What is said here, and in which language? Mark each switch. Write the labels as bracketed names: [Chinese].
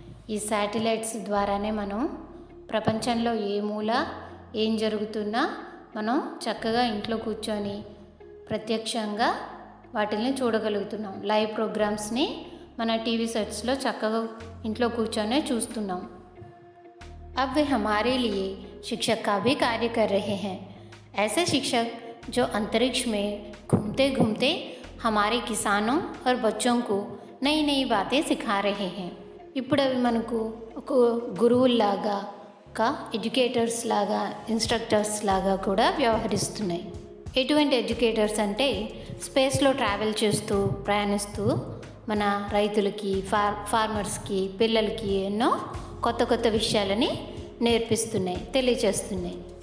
[Telugu] ఈ శాటిలైట్స్ ద్వారానే మనం ప్రపంచంలో ఏ మూల ఏం జరుగుతున్నా మనం చక్కగా ఇంట్లో కూర్చొని ప్రత్యక్షంగా వాటిని చూడగలుగుతున్నాం. లైవ్ ప్రోగ్రామ్స్ని మన టీవీ సెట్స్లో చక్కగా ఇంట్లో కూర్చొనే చూస్తున్నాం. [Hindi] अब वे हमारे लिए शिक्षक का भी कार्य कर रहे हैं। ऐसे शिक्षक जो अंतरिक्ष में घूमते घूमते हमारे किसानों और बच्चों को नई नई बातें सिखा रहे हैं. [Telugu] ఇప్పుడు అవి మనకు ఒక గురువుల్లాగా, ఎడ్యుకేటర్స్ లాగా, ఇన్స్ట్రక్టర్స్ లాగా కూడా వ్యవహరిస్తున్నాయి. ఎటువంటి ఎడ్యుకేటర్స్ అంటే స్పేస్లో ట్రావెల్ చేస్తూ, ప్రయాణిస్తూ మన రైతులకి, ఫార్మర్స్కి, పిల్లలకి ఎన్నో కొత్త కొత్త విషయాలని నేర్పిస్తున్నాయి, తెలియచేస్తున్నాయి.